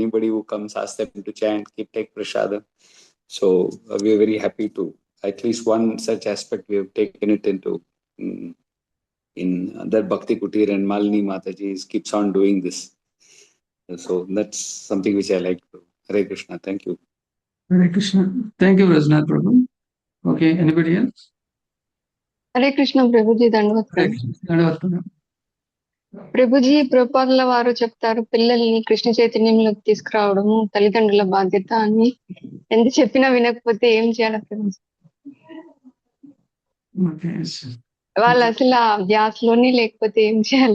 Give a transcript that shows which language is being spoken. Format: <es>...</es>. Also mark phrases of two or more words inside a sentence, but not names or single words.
<en>Anybody who comes, ask them to chant, take prasadam. So we are very happy to, at least one such aspect we have taken it into in that Bhakti Kutir, and Malini Mataji keeps on doing this. So that's something which I like to Hare Krishna. Thank you. Hare Krishna. Thank you, Rajnath Prabhu. Okay, anybody else?</en> <te>హరే కృష్ణ ప్రభుజీ</te> <en>Hare</en> <te>దండవత్సరం.</te> <en>Krishna. Dandavat.</en> <te>ప్రభుజీ ప్రభుపాదుల వారు చెప్తారు పిల్లల్ని కృష్ణ చైతన్యంలోకి తీసుకురావడము తల్లిదండ్రుల బాధ్యత అని. ఎంత చెప్పినా వినకపోతే ఏం చేయాలి ప్రభుజీ?</te> <en>Okay.</en> <te>వాళ్ళు అసలు ఆ ధ్యాసలోనే లేకపోతే ఏం చేయాలి?</te>